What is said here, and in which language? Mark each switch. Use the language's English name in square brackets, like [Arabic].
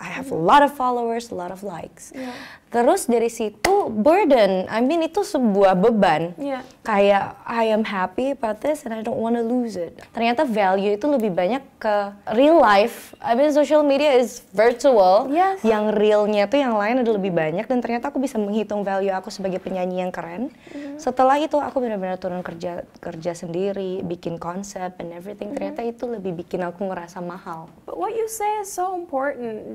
[English] I have a lot of followers, a lot of likes. [Indonesian] Terus dari situ burden, I mean itu sebuah beban. [English] Kayak I am happy about this and I don't want to lose it. [Indonesian] Ternyata value itu lebih banyak ke real life. [English] I mean social media is virtual. [Indonesian] Yang realnya tuh yang lain ada lebih banyak dan ternyata aku bisa menghitung value aku sebagai penyanyi yang keren. Setelah itu aku benar-benar turun kerja sendiri, bikin konsep and everything. Ternyata itu lebih bikin aku ngerasa mahal. [English] But what you say is so important.